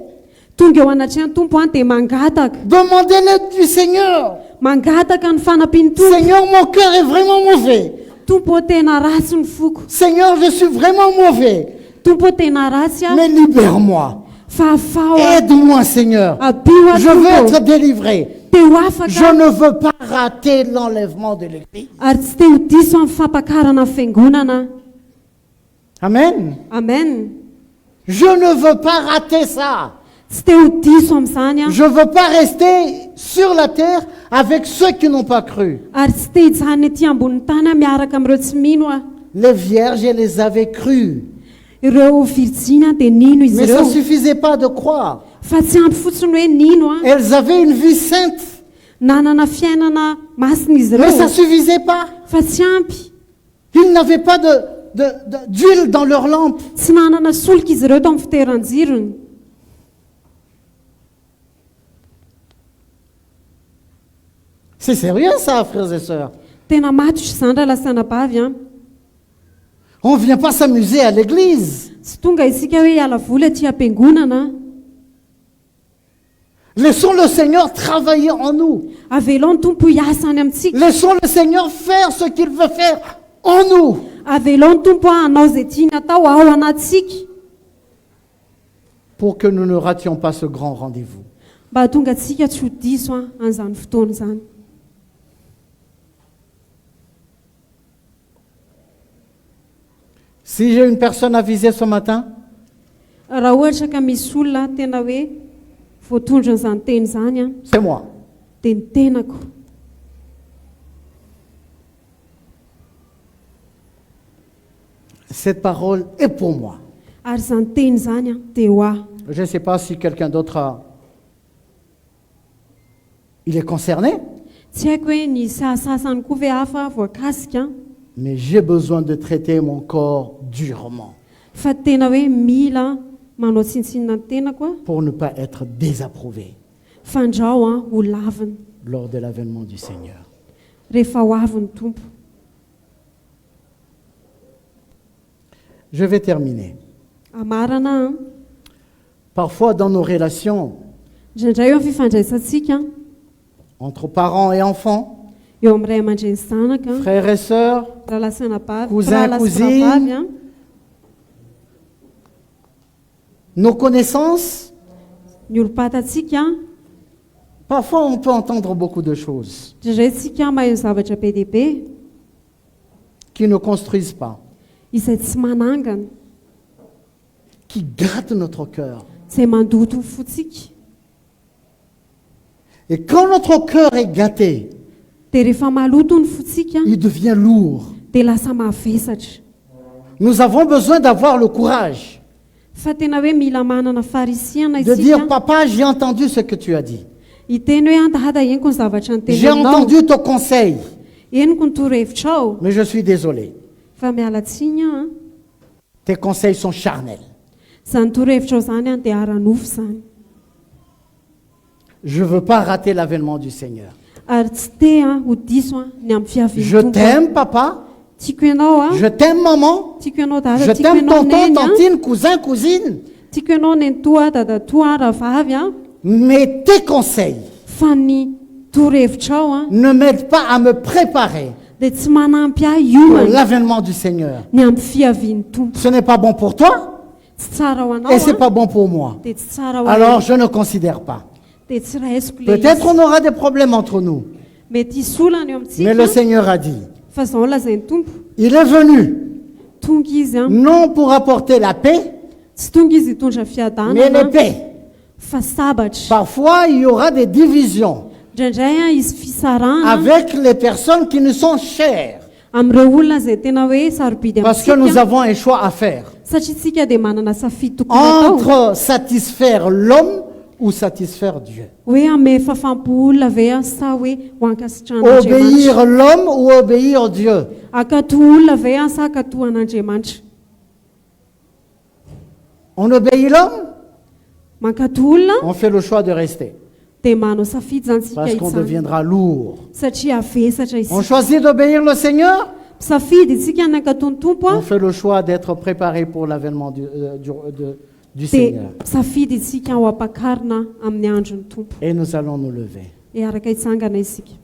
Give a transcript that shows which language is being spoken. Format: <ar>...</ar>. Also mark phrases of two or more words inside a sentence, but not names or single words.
<mg>tonga eo anatrehany tompo a dia mangataka</mg> <fr>Demander l'aide du Seigneur.</fr> <mg>mangataka ny fanampiany tompo.</mg> <fr>Seigneur, mon cœur est vraiment mauvais.</fr> <mg>Tompo tena ratsy ny foko,</mg> <fr>Seigneur, je suis vraiment mauvais.</fr> <mg>tompo tena ratsy a</mg> <fr>Mais libère-moi.</fr> <mg>fa afao a</mg> <fr>Aide-moi, Seigneur.</fr> <mg>abio a</mg> <fr>Je veux</fr> <mg>tompo</mg> <fr>être délivré.</fr> <mg>te ho</mg> <fr>Je</fr> <mg>afaka</mg> <fr>ne veux pas rater l'enlèvement de l'Église.</fr> <mg>ary tsy te ho diso amin'ny fampakarana fiangonana. Amen. Amen.</mg> <fr>Je ne veux pas rater ça.</fr> <mg>Tsy te ho diso amin'izany a</mg> <fr>Je ne veux pas rester sur la terre avec ceux qui n'ont pas cru.</fr> <mg>ary tsy te hijanona ety ambonin'ny tany a miaraka amin'ireo tsy mino a.</mg> <fr>Les vierges, elles les avaient cru.</fr> <mg>Ireo virjina dia nino izy</mg> <fr>Mais ça</fr> <mg>ireo</mg> <fr>ne suffisait pas de croire.</fr> <mg>fa tsy ampy fotsiny hoe nino a.</mg> <fr>Elles avaient une vie sainte.</fr> <mg>Nanana fiainana masina izy</mg> <fr>Mais ça ne</fr> <mg>ireo</mg> <fr>suffisait pas.</fr> <mg>fa tsy ampy.</mg> <fr>Ils n'avaient pas d'huile dans leur lampe.</fr> <mg>Tsy nanana solika izy ireo tao amin'ny fitoeran-jirony.</mg> <fr>C'est sérieux ça, frères et sœurs.</fr> <mg>Tena matotra izany raha lasana bavy a.</mg> <fr>On ne vient pas s'amuser à l'église.</fr> <mg>Tsy tonga isika hoe hiala voly aty am-piangonana.</mg> <fr>Laissons le Seigneur travailler en nous.</fr> <mg>Avelao ny tompo hiasa any amintsika.</mg> <fr>Laissons le Seigneur faire ce qu'il veut faire en nous.</fr> <mg>Avelao ny tompo hanao izay tiany atao ao anatsika.</mg> <fr>Pour que nous ne rations pas ce grand rendez-vous.</fr> <mg>Mba hatonga atsika tsy ho diso an'izany fotoana izany.</mg> <fr>Si j'ai une personne à viser ce matin,</fr> <mg>Raha ohatra ka misy olona tena hoe voatondra an'izany teny izany</mg> <fr>c'est moi.</fr> <mg>dia ny tenako.</mg> <fr>Cette parole est pour moi.</fr> <mg>Ary izany teny izany dia ho aho.</mg> <fr>Je ne sais pas si quelqu'un d'autre il est concerné,</fr> <mg>Tsy haiko hoe ny sasany koa ve hafa voakasika,</mg> <fr>mais j'ai besoin de traiter mon corps durement</fr> <mg>fa tena hoe mila manao tsintsinina ny tenako</mg> <fr>pour ne pas être désapprouvé</fr> <mg>fandrao ho lavina</mg> <fr>lors de l'avènement du Seigneur.</fr> <mg>rehefa ho avy ny tompo.</mg> <fr>Je vais terminer.</fr> <mg>Amarana</mg> <fr>Parfois dans nos relations</fr> <mg>indraindray eo amin'ny fifandraisantsika</mg> <fr>entre parents et enfants,</fr> <mg>eo amin'ny ray aman-dreny zanaka,</mg> <fr>frères et sœurs,</fr> <mg>rahalahy sy anabavy,</mg> <fr>Cousin,</fr> <mg>rahalahy sy</mg> <fr>cousine.</fr> <mg>rahavavy</mg> <fr>nos connaissances,</fr> <mg>ny olo-patatsika</mg> <fr>parfois on peut entendre beaucoup de choses</fr> <mg>indraindray tsika mahay ny zavatra be dia be</mg> <fr>qui ne construisent pas,</fr> <mg>izay tsy manangana,</mg> <fr>qui grattent notre cœur.</fr> <mg>izay mandoto ny fotsika.</mg> <fr>Et quand notre cœur est gâté,</fr> <mg>Dia rehefa maloto ny fotsika</mg> <fr>il devient lourd.</fr> <mg>dia lasa mavesatra.</mg> <fr>Nous avons besoin d'avoir le courage</fr> <mg>Fa tena hoe mila manana farisiana</mg> <fr>de dire,</fr> <mg>isika,</mg> <fr>papa, j'ai entendu ce que tu as dit.</fr> <mg>hiteny hoe andahada heniko ny zavatra ny</mg> <fr>J'ai</fr> <mg>tenanao,</mg> <fr>entendu ton conseil,</fr> <mg>heniko ny torohevitrao,</mg> <fr>mais je suis désolé.</fr> <mg>fa mialatsiny</mg> <fr>Tes conseils sont charnels.</fr> <mg>izany torohevitrao izany dia ara-nofo izany.</mg> <fr>Je ne veux pas rater l'avènement du Seigneur.</fr> <mg>Ary tsy te ho diso ny amin'ny</mg> <fr>Je</fr> <mg>fiaviany tompo.</mg> <fr>t'aime, papa.</fr> <mg>Tiako ianao</mg> <fr>Je t'aime, maman.</fr> <mg>tiako ianao</mg> <fr>Je</fr> <mg>dada, tiako</mg> <fr>t'aime,</fr> <mg>ianao</mg> <fr>tonton,</fr> <mg>neny</mg> <fr>tantine, cousin, cousine.</fr> <mg>tiako ianao nenitoa dadatoa rahavavy</mg> <fr>Mais tes conseils</fr> <mg>fa ny torohevitrao</mg> <fr>ne m'aident pas à me préparer</fr> <mg>dia tsy manampy ahy</mg> <fr>pour</fr> <mg>io</mg> <fr>l'avènement du Seigneur.</fr> <mg>ny amin'ny fiaviany tompo.</mg> <fr>Ce n'est pas bon pour toi</fr> <mg>Tsy tsara ho anao</mg> <fr>et ce n'est pas bon pour moi.</fr> <mg>dia tsy tsara ho</mg> <fr>Alors</fr> <mg>ahy</mg> <fr>je ne considère pas.</fr> <mg>dia tsy raisiko le</mg> <fr>Peut-être</fr> <mg>izy.</mg> <fr>on aura des problèmes entre nous,</fr> <mg>Mety hisy olana eo</mg> <fr>mais le</fr> <mg>amintsika</mg> <fr>Seigneur a dit,</fr> <mg>fa izao lazainy tompo</mg> <fr>il est venu</fr> <mg>tonga izy</mg> <fr>non pour apporter la paix,</fr> <mg>tsy tonga izy hitondra</mg> <fr>mais</fr> <mg>fiadanana</mg> <fr>l'épée.</fr> <mg>fa sabatra.</mg> <fr>Parfois, il y aura des divisions</fr> <mg>Indraindray izy fisarahana</mg> <fr>avec les personnes qui nous sont chères,</fr> <mg>amin'ireo olona izay tena hoe sarobidy</mg> <fr>parce que nous</fr> <mg>amintsika,</mg> <fr>avons un choix à faire</fr> <mg>satria tsika dia manana safidy tokony atao</mg> <fr>entre satisfaire l'homme ou satisfaire Dieu.</fr> <mg>hoe ame fafampo olona ve sa hoe ho ankasitrahan'Andriamanitra,</mg> <fr>Obéir l'homme ou obéir Dieu.</fr> <mg>akato olona ve sa akato an'Andriamanitra.</mg> <fr>On obéit l'homme,</fr> <mg>Mankato olona</mg> <fr>on fait le choix de rester,</fr> <mg>dia manao safidy zany tsika</mg> <fr>parce qu'on</fr> <mg>itsany</mg> <fr>deviendra lourd.</fr> <mg>satria avesatra</mg> <fr>On</fr> <mg>isika.</mg> <fr>choisit d'obéir le Seigneur,</fr> <mg>Safidy isika ny akaton'ny tompo</mg> <fr>on fait le choix d'être préparé pour l'avènement du</fr> <mg>dia</mg> <fr>Seigneur.</fr> <mg>safidy isika ho ampakarina amin'ny andron'ny tompo.</mg> <fr>Et nous allons nous lever.</fr> <mg>Araka hitsangana isika.</mg>